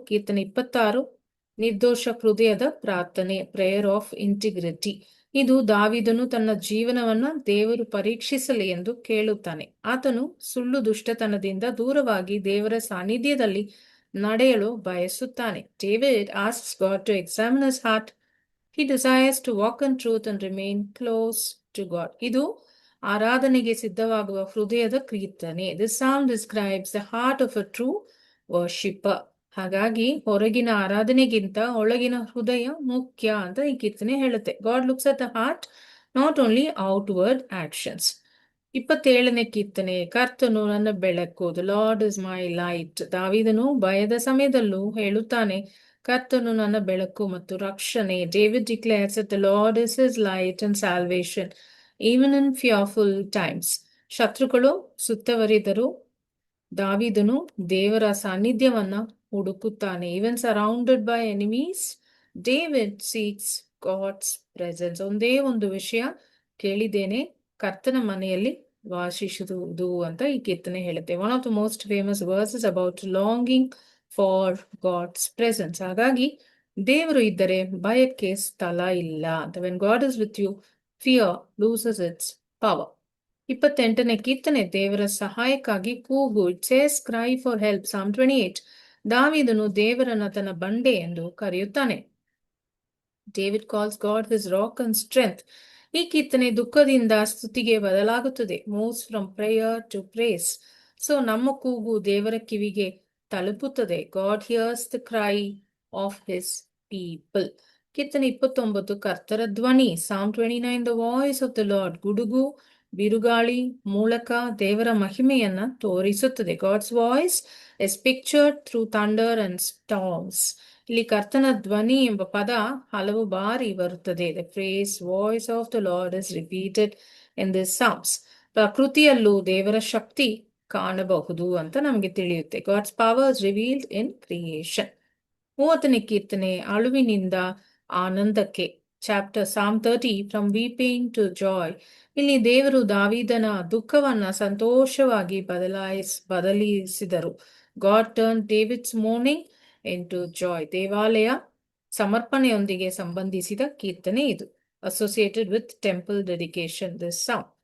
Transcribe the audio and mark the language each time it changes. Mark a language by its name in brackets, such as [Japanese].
[Kannada] ಕೀರ್ತನೆ 26, ನಿರ್ದೋಷ ಹೃದಯದ ಪ್ರಾರ್ಥನೆ, [English] Prayer of integrity. [Kannada] ಇದು ದಾವೀದನು ತನ್ನ ಜೀವನವನ್ನ ದೇವರು ಪರೀಕ್ಷಿಸಲಿ ಎಂದು ಕೇಳುತ್ತಾನೆ. ಆತನು ಸುಳ್ಳು ದುಷ್ಟತನದಿಂದ ದೂರವಾಗಿ ದೇವರ ಸಾನ್ನಿಧ್ಯದಲ್ಲಿ ನಡೆಯಲು ಬಯಸುತ್ತಾನೆ. [English] David asks God to examine his heart. He desires to walk in truth and remain close to God. [Kannada] ಇದು ಆರಾಧನೆಗೆ ಸಿದ್ಧವಾಗುವ ಹೃದಯದ ಕೀರ್ತನೆ. [English] This psalm describes the heart of a true worshipper. [Kannada] ಹಾಗಾಗಿ ಹೊರಗಿನ ಆರಾಧನೆಗಿಂತ ಒಳಗಿನ ಹೃದಯ ಮುಖ್ಯ ಅಂತ ಈ ಕೀರ್ತನೆ ಹೇಳುತ್ತೆ. [English] God looks at the heart, not only outward actions. [Kannada] 27ನೇ ಕೀರ್ತನೆ ಕರ್ತನು ನನ್ನ ಬೆಳಕು. [English] The Lord is my light. [Kannada] ದಾವೀದನು ಭಯದ ಸಮಯದಲ್ಲೂ ಹೇಳುತ್ತಾನೆ, ಕರ್ತನು ನನ್ನ ಬೆಳಕು ಮತ್ತು ರಕ್ಷಣೆ. [English] David declares that the Lord is his light and salvation, even in fearful times. [Kannada] ಶತ್ರುಗಳು ಸುತ್ತವರಿದರೂ ದಾವೀದನು ದೇವರ ಸಾನ್ನಿಧ್ಯವನ್ನ ಹುಡುಕುತ್ತಾನೆ. [English] Even surrounded by enemies, David seeks God's presence. [Kannada] ಒಂದೇ ಒಂದು ವಿಷಯ ಕೇಳಿದ್ದೇನೆ, ಕರ್ತನ ಮನೆಯಲ್ಲಿ ವಾಸಿಸುವುದು ಅಂತ ಈ ಕೀರ್ತನೆ ಹೇಳುತ್ತೆ. [English] One of the most famous verses about longing for God's presence. [Kannada] ಹಾಗಾಗಿ ದೇವರು ಇದ್ದರೆ ಭಯಕ್ಕೆ ಸ್ಥಳ ಇಲ್ಲ ಅಂತ. [English] When God is with you, fear loses its power. [Kannada] 28ನೇ ಕೀರ್ತನೆ ದೇವರ ಸಹಾಯಕ್ಕಾಗಿ ಕೂಗು. [English] It says cry for help. Psalm 28. [Kannada] ದಾವೀದನು ದೇವರನ್ನ ತನ್ನ ಬಂಡೆ ಎಂದು ಕರೆಯುತ್ತಾನೆ. [English] David calls God his rock and strength. [Kannada] ಈ ಕೀರ್ತನೆ ದುಃಖದಿಂದ ಸ್ತುತಿಗೆ ಬದಲಾಗುತ್ತದೆ. [English] Moves from prayer to praise. [Kannada] So ನಮ್ಮ ಕೂಗು ದೇವರ ಕಿವಿಗೆ ತಲುಪುತ್ತದೆ. [English] God hears the cry of his people. [Kannada] ಕೀರ್ತನೆ 29 ಕರ್ತರ ಧ್ವನಿ. [English] Psalm 29, the voice of the Lord. [Kannada] ಗುಡುಗು ಬಿರುಗಾಳಿ ಮೂಲಕ ದೇವರ ಮಹಿಮೆಯನ್ನ ತೋರಿಸುತ್ತದೆ. [English] God's voice is pictured through thunder and storms. [Kannada] ಇಲ್ಲಿ ಕರ್ತನ ಧ್ವನಿ ಎಂಬ ಪದ ಹಲವು ಬಾರಿ ಬರುತ್ತದೆ. [English] The phrase voice of the Lord is repeated in this Psalms. [Kannada] ಪ್ರಕೃತಿಯಲ್ಲೂ ದೇವರ ಶಕ್ತಿ ಕಾಣಬಹುದು ಅಂತ ನಮಗೆ ತಿಳಿಯುತ್ತೆ. [English] God's power is revealed in creation. [Kannada] 30ನೇ ಕೀರ್ತನೆ ಅಳುವಿನಿಂದ ಆನಂದಕ್ಕೆ. [English] Chapter Psalm 30, from weeping to joy. [Kannada] ಇಲ್ಲಿ ದೇವರು ದಾವೀದನ ದುಃಖವನ್ನ ಸಂತೋಷವಾಗಿ ಬದಲಿಸಿದರು. [English] God turned David's mourning into joy. [Kannada] ದೇವಾಲಯ ಸಮರ್ಪಣೆಯೊಂದಿಗೆ ಸಂಬಂಧಿಸಿದ ಕೀರ್ತನೆ ಇದು. [English] Associated with temple dedication, this psalm.